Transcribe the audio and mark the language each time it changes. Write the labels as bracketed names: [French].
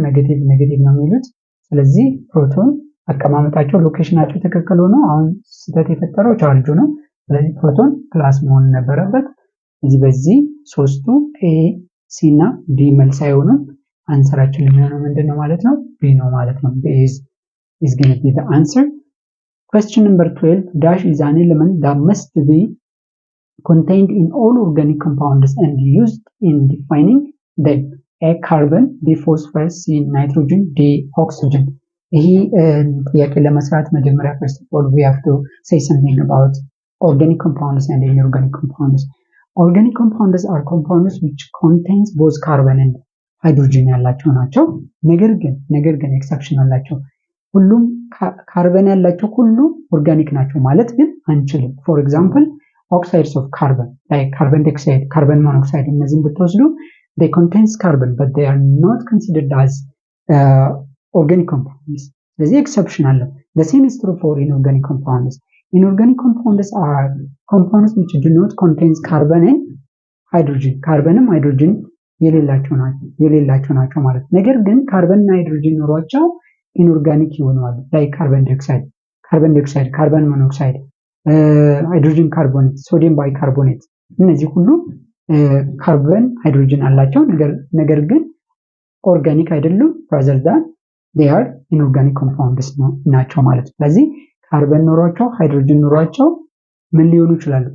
[Amharic] ኔጌቲቭ ኔጌቲቭ ነው የሚሉት። ስለዚህ ፕሮቶን አቀማመጣቸው ሎኬሽናቸው ትክክል ሆኖ አሁን ስህተት የፈጠረው ቻርጁ ነው። ስለዚህ ፕሮቶን ፕላስ መሆን ነበረበት። እዚህ በዚህ ሶስቱ ኤ ሲ እና ዲ መልስ አይሆኑም። አንሰራችን የሚሆነው ምንድን ነው ማለት ነው? ቢ ነው ማለት ነው። [English] B is going to be the answer. Question number 12. Dash is an element that must be contained in all organic compounds and used in defining them. A carbon, B phosphorus, C nitrogen, D oxygen. [Amharic] ይሄ ጥያቄ ለመስራት መጀመሪያ [English] first of all we have to say something about organic compounds and inorganic compounds. Organic compounds are compounds which contains both carbon and hydrogen [Amharic] ያላቸው ናቸው። ነገር ግን ኤክሰፕሽን አላቸው። ሁሉም ካርበን ያላቸው ሁሉ ኦርጋኒክ ናቸው ማለት ግን አንችልም። [English] ፎር ኤግዛምፕል oxides of carbon like carbon dioxide, carbon monoxide [Amharic] እነዚህን ብትወስዱ [English] they contains carbon but they are not considered as organic compounds. [Amharic] ስለዚህ ኤክሰፕሽን አለ። [English] the same is true for inorganic compounds. Inorganic compounds are compounds which do not contain carbon and hydrogen. [Amharic] ካርበንም ሃይድሮጅን የሌላቸው ናቸው ማለት። ነገር ግን ካርበን እና ሃይድሮጅን ኖሯቸው ኢንኦርጋኒክ ይሆናሉ። ላይ ካርበን ዳይኦክሳይድ፣ ካርበን ሞኖክሳይድ፣ ሃይድሮጅን ካርቦኔት፣ ሶዲየም ባይካርቦኔት እነዚህ ሁሉ ካርበን ሃይድሮጅን አላቸው። ነገር ግን ኦርጋኒክ አይደሉም። [English] rather than they are inorganic compounds [Amharic] ናቸው ማለት ነው። ስለዚህ ካርበን ኖሯቸው ሃይድሮጅን ኖሯቸው ምን ሊሆኑ ይችላሉ?